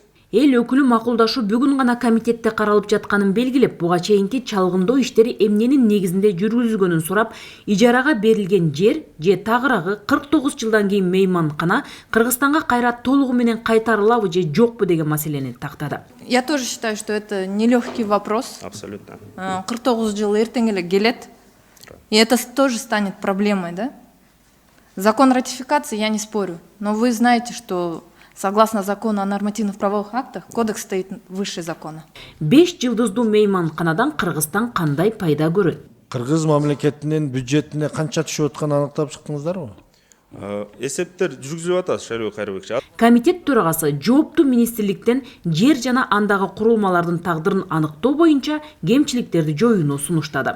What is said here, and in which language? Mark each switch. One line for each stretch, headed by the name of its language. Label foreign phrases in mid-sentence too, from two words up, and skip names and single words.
Kyrgyz: Эл өкүлү макулдашуу бүгүн гана комитетте каралып жатканын белгилеп, буга чейинки чалгындоо иштери эмненин негизинде жүргүзүлгөнүн сурап, ижарага берилген жер же тагыраагы 49 жылдан кийин мейманкана Кыргызстанга кайра толугу менен кайтарылабы же жокпу деген маселени тактады.
Russian: Я тоже считаю, что это нелегкий вопрос. Абсолютно.
Kyrgyz: 49 жыл эртең эле келет.
Russian: И это тоже станет проблемой, да? Закон ратификации я не спорю, но вы знаете, что согласно закону о нормативных правовых актах, кодекс стоит выше закона.
Kyrgyz: 5 жылдыздуу мейманканадан Кыргызстан кандай пайда көрөт? Кыргыз мамлекетинин бюджетине канча түшүп атканын аныктап чыктыңыздарбы? Эсептер жүргүзүлүп атат, Шайлоо Кайрыбекчи. Комитет төрагасы жооптуу министрликтен жер жана андагы курулмалардын тагдырын аныктоо боюнча кемчиликтерди жоюуну сунуштады.